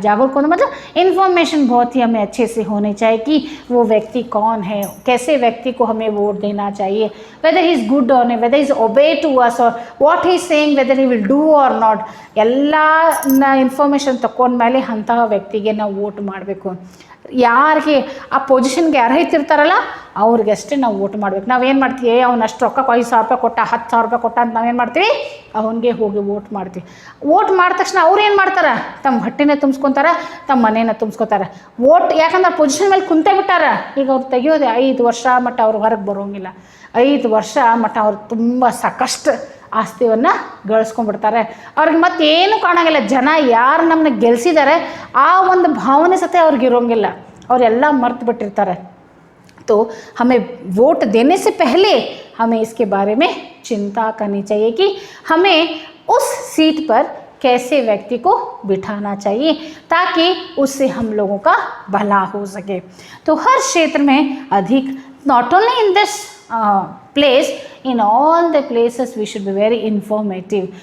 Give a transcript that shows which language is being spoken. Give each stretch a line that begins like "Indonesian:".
Hindi: जागरूक होना मतलब इन्फॉर्मेशन बहुत ही हमें अच्छे से होनी चाहिए कि वो व्यक्ति कौन है, कैसे व्यक्ति को हमें वोट देना चाहिए,
English: whether he is good और whether is obey to us और what he is saying, whether he will do और not,
Kannada: ಎಲ್ಲ ಇನ್ಫಾರ್ಮೇಷನ್ ತಗೊಂಡ್ಮೇಲೆ ಅಂತಹ ವ್ಯಕ್ತಿಗೆ ನಾವು ವೋಟ್ ಮಾಡಬೇಕು। ಯಾರಿಗೆ ಆ ಪೊಸಿಷನ್ಗೆ ಅರ್ಹತಿರ್ತಾರಲ್ಲ ಅವ್ರಿಗಷ್ಟೇ ನಾವು ವೋಟ್ ಮಾಡ್ಬೇಕು। ನಾವೇನು ಮಾಡ್ತೀವಿ, ಅವ್ನು ಅಷ್ಟು ರೊಕ್ಕ 5,000 ರೂಪಾಯಿ ಕೊಟ್ಟ, 10,000 ರೂಪಾಯಿ ಕೊಟ್ಟ ಅಂತ ನಾವೇನು ಮಾಡ್ತೀವಿ, ಅವನಿಗೆ ಹೋಗಿ ವೋಟ್ ಮಾಡ್ತೀವಿ। ವೋಟ್ ಮಾಡಿದ ತಕ್ಷಣ ಅವ್ರು ಏನು ಮಾಡ್ತಾರೆ, ತಮ್ಮ ಹೊಟ್ಟೆನೇ ತುಂಬಿಸ್ಕೊತಾರೆ, ತಮ್ಮ ಮನೇನ ತುಂಬಿಸ್ಕೊತಾರೆ। ವೋಟ್ ಯಾಕಂದ್ರೆ ಪೊಸಿಷನ್ ಮೇಲೆ ಕುಂತೇ ಬಿಟ್ಟಾರ, ಈಗ ಅವ್ರು ತೆಗಿಯೋದೆ 5 ವರ್ಷ ಮಟ್ಟ ಅವ್ರು ಹೊರಗೆ ಬರೋಂಗಿಲ್ಲ, 5 ವರ್ಷ ಮಟ್ಟ ಅವ್ರು ತುಂಬ ಸಾಕಷ್ಟು ಆಸ್ತಿಯನ್ನು ಗಳಿಸ್ಕೊಂಡ್ಬಿಡ್ತಾರೆ। ಅವ್ರಿಗೆ ಮತ್ತೇನು ಕಾಣೋಂಗಿಲ್ಲ, ಜನ ಯಾರು ನಮ್ಮನ್ನ ಗೆಲ್ಸಿದ್ದಾರೆ ಆ ಒಂದು ಭಾವನೆ ಸತೆ ಅವ್ರಿಗೆ ಇರೋಂಗಿಲ್ಲ, ಅವರೆಲ್ಲ ಮರ್ತು ಬಿಟ್ಟಿರ್ತಾರೆ।
Hindi: तो हमें वोट देने से पहले हमें इसके बारे में चिंता करनी चाहिए कि हमें उस सीट पर कैसे व्यक्ति को बिठाना चाहिए ताकि उससे हम लोगों का भला हो सके। तो हर क्षेत्र में अधिक,
English: Not only in this place, in all the places we should be very informative.